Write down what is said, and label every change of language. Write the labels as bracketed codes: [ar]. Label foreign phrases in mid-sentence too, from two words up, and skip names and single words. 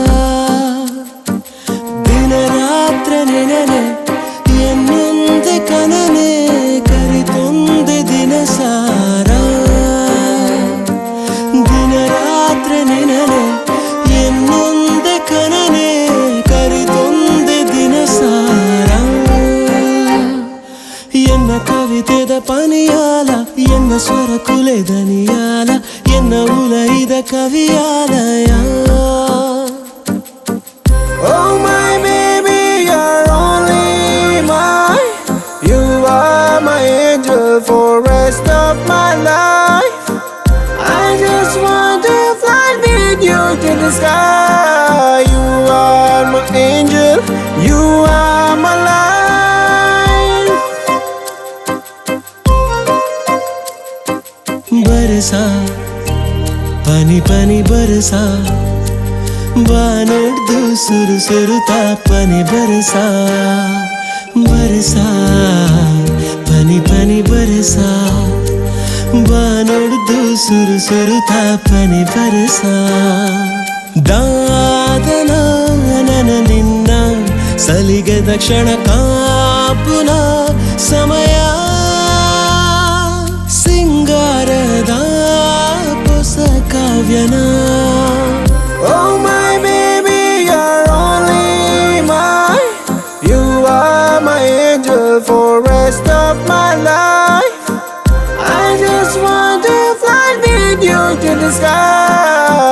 [tcy] ದಿನ ರಾತ್ರ ನೆನನೆ ಎನ್ನೊಂದೆ ಕನನೆ ಕರಿತೊಂದೆ ದಿನ ಸಾರ ದಿನ ರಾತ್ರಿ ನೆನನೆ ಎನ್ನೊಂದೆ ಕನನೆ ಕರಿತೊಂದೆ ದಿನ ಸಾರ ಎನ್ನ ಕವಿತೆದ ಪನಿಯಾಲ ಎನ್ನ ಸ್ವರ ಕುಲೆದನಿಯಾಲ ಎನ್ನ ಉಲೈದ ಕವಿಯಾಲಯ [en] Oh my baby, you're only mine. You are my angel for rest of my life. I just want to fly with you to the sky. You are my angel, you are my life. [tcy] ಬರಸಾ ಪನಿ ಪನಿ ಬರಸಾ ಬಾನೊಡ್ದು ಸುರು ಸುರುತಾ ಪನಿ ಬರಸಾ ಬರಸಾ ಪನಿ ಪನಿ ಬರಸಾ ಬಾನೊಡ್ದು ಸುರು ಸುರುತಾ ಪನಿ ಬರಸಾ ದಾದನ ನನ ನಿನ್ನ ಸಲಿಗೆದ ಕ್ಷಣ ಕಾಪುನ ಸಮಯ ಸಿಂಗಾರದ ಹೊಸ ಕಾವ್ಯನ [en] Oh my baby, you're only mine. You are my angel for rest of my life. I just want to fly with you to the sky.